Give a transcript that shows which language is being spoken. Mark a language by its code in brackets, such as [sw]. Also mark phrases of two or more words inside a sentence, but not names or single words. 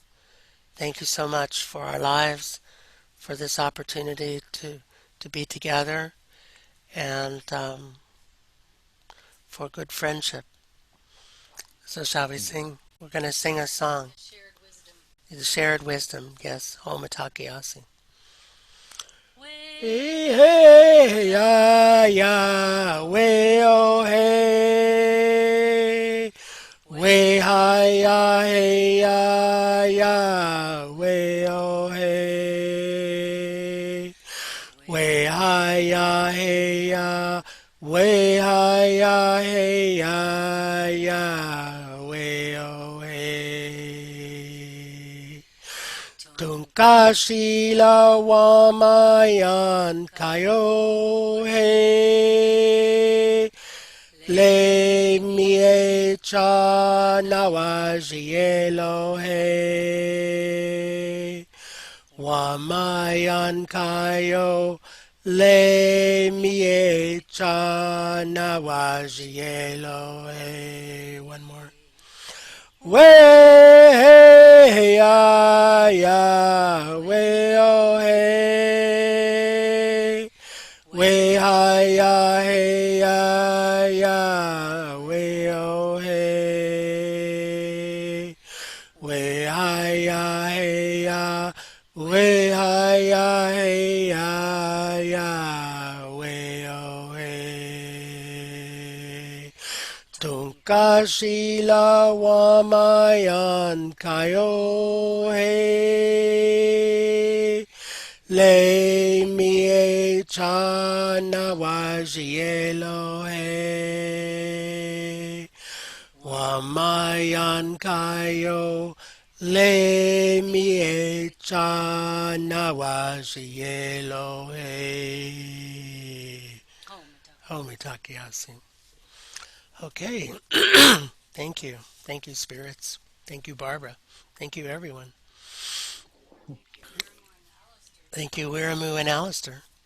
[en] Thank you so much for our lives, for this opportunity to be together, and for good friendship. So shall we sing? We're going to sing a song. The shared wisdom, yes. [lkt] Homatakiasi. Hey, hey, ya, ya, way, oh, hey. Way, hi, ya, hey, ya, ya, way, oh, hey. Way, hi, ya, hey, ya. Way, hi, ya, hey, ya, ya, way, oh, hey. Tunkashila wamayan kayo he le mie cha nawajielo he wamayan kayo le mie cha nawajielo he. [en] One more. Way, ya, ya, way, oh, hey. Way, hi, ya, hey, ya, ya, way, oh, hey. Way, hi, ya, hey, ya, way, hi, ya, hey, ya, ya, way, oh, hey. [lkt] Tunkashila wamayan kayo he le mie cha nawajielo he wamayan kayo le mie cha nawajielo he. Homitakiasi. Okay. [en] Thank you. Thank you, spirits. Thank you, Barbara. Thank you, everyone. Thank you, Wiremu and Alistair.